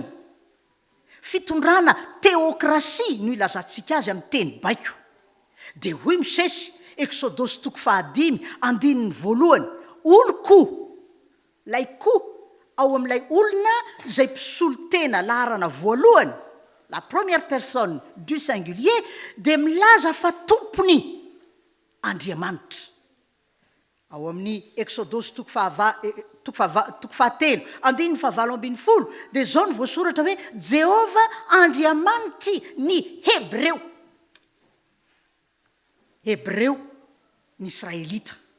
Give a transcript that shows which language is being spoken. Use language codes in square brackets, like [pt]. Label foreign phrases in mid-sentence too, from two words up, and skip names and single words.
[mg] Fitondrana teokrasia no ilazantsika azy amin'ny teny baiko. Dia hoy misesy Exodosy 5:1, olo-ko, lay ko ao amin'ilay olona zay mpisolo tena laharana voalohany, [fr] la première personne du singulier, [mg] dia milaza fa tompony Andriamanitra. Ao amin'ny Exodosy 7:7, dia zao no voasoratra hoe Jehova Andriamanitry ny Hebreo ny Israelita.